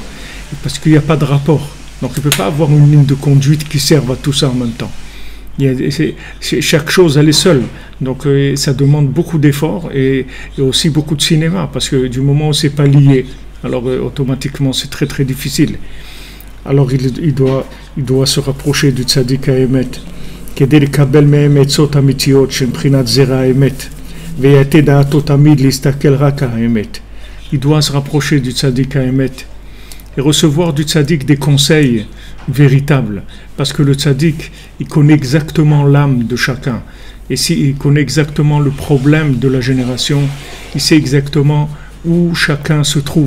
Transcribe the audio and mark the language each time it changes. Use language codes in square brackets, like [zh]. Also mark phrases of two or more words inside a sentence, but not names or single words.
[fr] Parce qu'il n'y a pas de rapport. Donc il ne peut pas avoir une ligne de conduite qui serve à tout ça en même temps. Chaque chose elle est seule, donc ça demande beaucoup d'efforts et aussi beaucoup de cinéma, parce que du moment où c'est pas lié, alors automatiquement c'est très très difficile. Alors il doit se rapprocher du [he] tzaddik האמת, כדי לקבל מהם עצות אמיתיות שמבחינת זרע האמת, ויהיה דעתו תמיד להסתכל רק על האמת. [fr] Il doit se rapprocher du [he] צדיק האמת [fr] et recevoir du tzaddik des conseils véritables, parce que le tzaddik, il connaît exactement l'âme de chacun, et s'il connaît exactement le problème de la génération, il sait exactement où chacun se trouve.